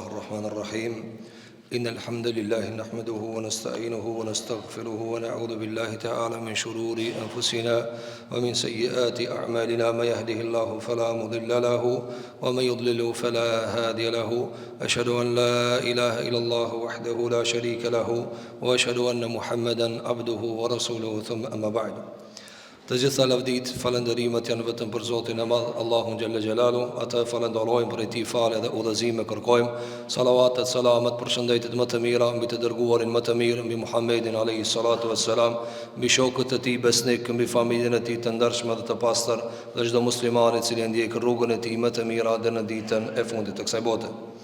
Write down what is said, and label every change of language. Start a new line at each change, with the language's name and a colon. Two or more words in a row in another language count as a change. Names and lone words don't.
Arabic: الرحمن الرحيم إن الحمد لله نحمده ونستعينه ونستغفره ونعوذ بالله تعالى من شرور أنفسنا ومن سيئات أعمالنا ما يهده الله فلا مضل له ومن يضلل فلا هادي له أشهد أن لا إله إلا الله وحده لا شريك له وأشهد أن محمدا عبده ورسوله ثم أما بعد.
Albanian: Të gjitha lavdit, falënderimet janë vetëm për Zotin e Madh, Allahun
Arabic: جل جلاله.
Albanian: Atë falenderojmë për ti falë dhe udhëzime kërkojmë. Salavatet, salamet, përshëndetjet më të mira mbi të dërguarin më të mirë, mbi Muhammedin
Arabic: عليه الصلاة والسلام,
Albanian: mbi shokët e tij besnik, mbi familjen e tij të ndershme dhe të pastër, dhe çdo musliman i cili ndjek rrugën e tij më të mirë deri në ditën e fundit të kësaj bote.